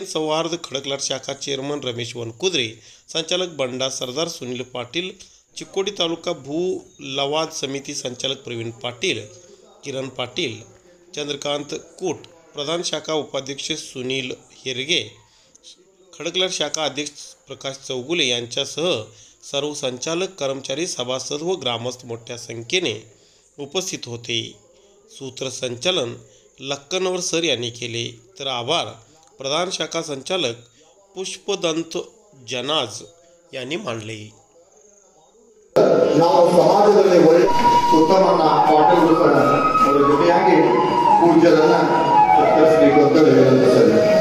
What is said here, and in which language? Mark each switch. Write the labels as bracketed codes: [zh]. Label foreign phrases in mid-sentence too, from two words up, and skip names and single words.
[mr] सौहार्द खडकलाट शाखा चेअरमन रमेश वनकुद्रे, संचालक बंडा सरदार सुनील पाटील, चिकोडी तालुका भू लवाद समिती संचालक प्रवीण पाटील, किरण पाटील, चंद्रकांत कूट, प्रधान शाखा उपाध्यक्ष सुनील हेरगे, खडकलाट शाखा अध्यक्ष प्रकाश चौगुले यांच्यासह सर्व संचालक, कर्मचारी, सभासद व ग्रामस्थ मोठ्या संख्येने उपस्थित होते. सूत्रसंचालन लक्कनवर सर यांनी केले, तर आभार प्रधान शाखा संचालक पुष्पदंत जनाज यांनी मानले. [kn] ನಾವು ಸಮಾಜದಲ್ಲಿ ಉತ್ತಮನ ಪಾಠಗಳನ್ನು ಅವರ ಜೊತೆಯಾಗಿ ಪೂಜ್ಯರನ್ನ ಸತ್ಕರಿಸಬೇಕು ಅಂತ ಹೇಳುತ್ತದೆ.